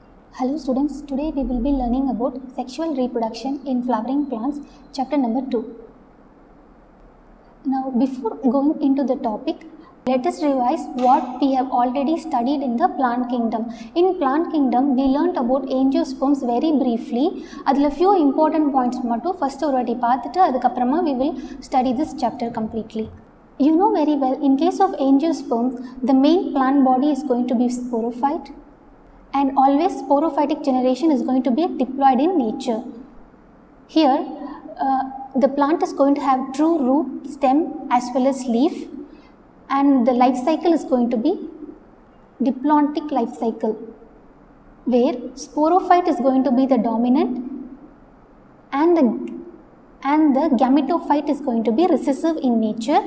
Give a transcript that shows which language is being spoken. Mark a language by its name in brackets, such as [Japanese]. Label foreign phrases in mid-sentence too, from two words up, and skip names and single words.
[English] Hello students, today we will be learning about sexual reproduction in flowering plants, chapter number 2. Now before going into the topic, let us revise what we have already studied in the plant kingdom. In plant kingdom, we learnt about angiosperms very briefly. Adla few important points mattu first [Tamil] ஒரு வாட்டி பாத்துட்டு அதுக்கப்புறம் [English] we will study this chapter completely. You know very well, in case of angiosperms, the main plant body is going to be sporophyte. And always sporophytic generation is going to be diploid in nature. Here the plant is going to have true root, stem as well as leaf, and the life cycle is going to be diplontic life cycle, where sporophyte is going to be the dominant and the gametophyte is going to be recessive in nature.